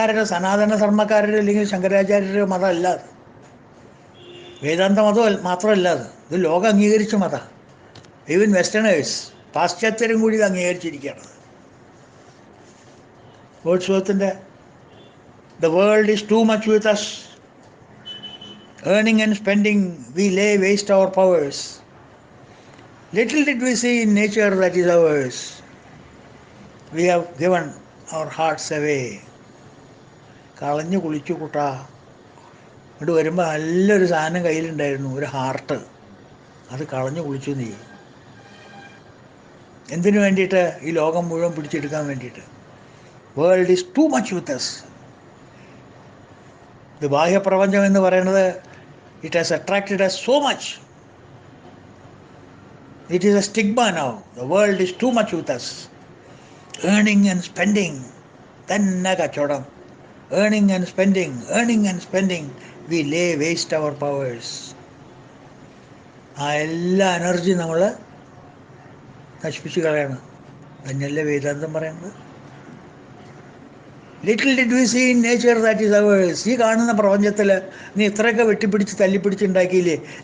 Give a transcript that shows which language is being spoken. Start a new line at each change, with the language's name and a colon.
Malayalam: സനാതന ധർമ്മക്കാരുടെ അല്ലെങ്കിൽ ശങ്കരാചാര്യരുടെ മതമല്ല അത്. വേദാന്ത മതം മാത്രമല്ല അത്. ഇത് ലോകം അംഗീകരിച്ച മതം. ഈവൻ വെസ്റ്റേണേഴ്സ്, പാശ്ചാത്യരും കൂടി ഇത് അംഗീകരിച്ചിരിക്കുകയാണ്.
English: വേർഡ്സ്വർത്തിൻ്റെ "The world is too much with us. Earning and spending, we lay waste our powers. Little did we see in nature that is ours. We have given our hearts away."
Malayalam: കളഞ്ഞു കുളിച്ചു കൂട്ടാ. ഇങ്ങോട്ട് വരുമ്പോൾ നല്ലൊരു സാധനം കയ്യിലുണ്ടായിരുന്നു, ഒരു ഹാർട്ട്. അത് കളഞ്ഞു കുളിച്ചു നീ. എന്തിനു വേണ്ടിയിട്ട്? ഈ ലോകം മുഴുവൻ പിടിച്ചെടുക്കാൻ വേണ്ടിയിട്ട്.
English: World is too much with us.
Malayalam: ഇത് ബാഹ്യപ്രപഞ്ചം എന്ന് പറയുന്നത്
English: It has attracted us so much. It is a stigma now. The world is too much with us. Earning and spending.
Malayalam: തന്നെ കച്ചവടം.
English: Earning and spending, earning and spending. We lay waste our powers.
Malayalam: ആ എല്ലാ energy നമ്മൾ നശിപ്പിച്ച് കളയണം. തന്നെയല്ലേ വേദാന്തം പറയുന്നത്.
English: Little did we see in nature that is ours.
Malayalam: ഈ കാണുന്ന പ്രപഞ്ചത്തിൽ നീ ഇത്രയൊക്കെ വെട്ടിപ്പിടിച്ച് തല്ലിപ്പിടിച്ചുണ്ടാക്കിയില്ലേ?